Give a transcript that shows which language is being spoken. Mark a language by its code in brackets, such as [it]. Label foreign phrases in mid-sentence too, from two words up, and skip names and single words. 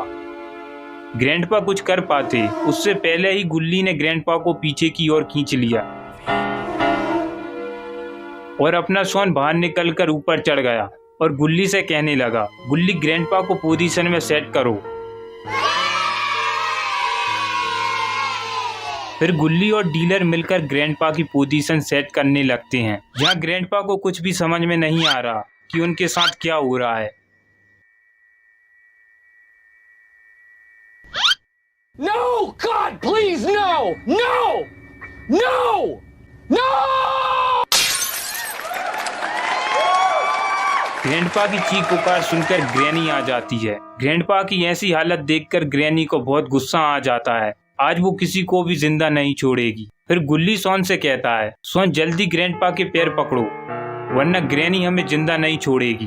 [hi] ग्रैंडपा कुछ कर पाते उससे पहले ही गुल्ली ने ग्रैंडपा को पीछे की ओर खींच लिया और अपना सोन बाहर निकलकर ऊपर चढ़ गया और गुल्ली से कहने लगा, गुल्ली ग्रैंडपा को पोजीशन में सेट करो। फिर गुल्ली और डीलर मिलकर ग्रैंडपा की पोजीशन सेट करने लगते हैं। यहाँ ग्रैंडपा को कुछ भी समझ में नहीं आ रहा कि उनके साथ क्या हो रहा है। [en] No! God, please, no! No! No! No! [hi] ग्रैंडपा की चीख पुकार सुनकर ग्रैनी आ जाती है। ग्रैंडपा की ऐसी हालत देखकर ग्रैनी को बहुत गुस्सा आ जाता है। आज वो किसी को भी जिंदा नहीं छोड़ेगी। फिर गुल्ली सोन से कहता है, सोन जल्दी ग्रैंडपा के पैर पकड़ो वरना ग्रैनी हमें जिंदा नहीं छोड़ेगी।